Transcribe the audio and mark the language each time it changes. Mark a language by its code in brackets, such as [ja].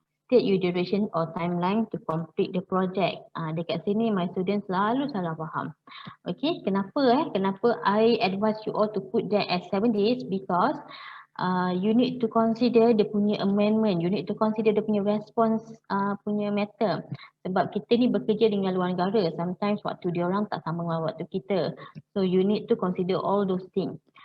[en] State your duration or timeline to complete the project. [ms] Dekat sini [en] my students [ms] selalu salah faham. [en] Okay, [ms] kenapa Kenapa [en] I advise you all to put that as 7 days because you need to consider [ms] dia punya [en] amendment, you need to consider [ms] dia punya [en] response [ms] punya [en] matter. [ms] Sebab kita ni bekerja dengan luar negara, [en] sometimes [ms] waktu dia orang tak sama dengan waktu kita. [en] So you need to consider all those things.